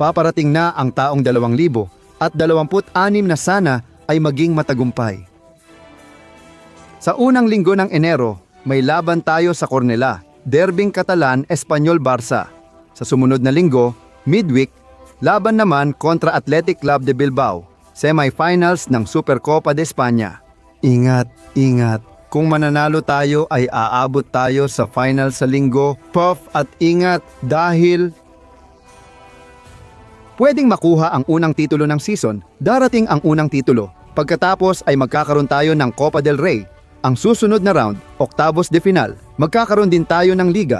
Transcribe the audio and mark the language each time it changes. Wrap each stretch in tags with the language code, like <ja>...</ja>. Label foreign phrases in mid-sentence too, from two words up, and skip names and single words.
<tl>Paparating na ang taong 2000 at 26 na sana ay maging matagumpay. Sa unang linggo ng Enero, may laban tayo sa Cornellà, Derbing Catalan, Espanyol Barça. Sa sumunod na linggo, midweek, laban naman kontra Athletic Club de Bilbao, semifinals ng Supercopa de España. Ingat, ingat. Kung mananalo tayo ay aabot tayo sa final sa linggo. Puff at ingat dahil pwedeng makuha ang unang titulo ng season, darating ang unang titulo. Pagkatapos ay magkakaroon tayo ng Copa del Rey. Ang susunod na round,</tl> <es>Octavos de Final,</es> <tl>magkakaroon din tayo ng liga.</tl>